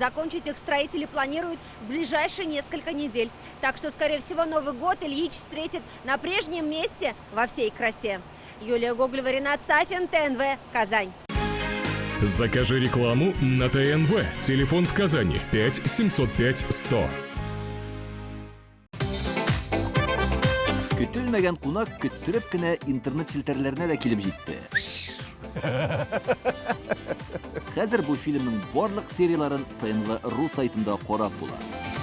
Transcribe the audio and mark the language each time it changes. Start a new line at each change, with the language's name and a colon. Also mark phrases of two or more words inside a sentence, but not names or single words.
Russian: Закончить их строители планируют в ближайшие несколько недель. Так что, скорее всего, Новый год Ильич встретит на прежнем месте во всей красе. Юлия Гоголева, Ренат Сафин, ТНВ, Казань. Закажи рекламу на ТНВ. Телефон в Казани 5 705 100.
Tatar: Көтелмәгән кунак көттүреп кенә интернет челтәрләренә дә килеп җитте. Хәзер бу фильмның барлык серияларын ТНВ.ру сайтында карап була.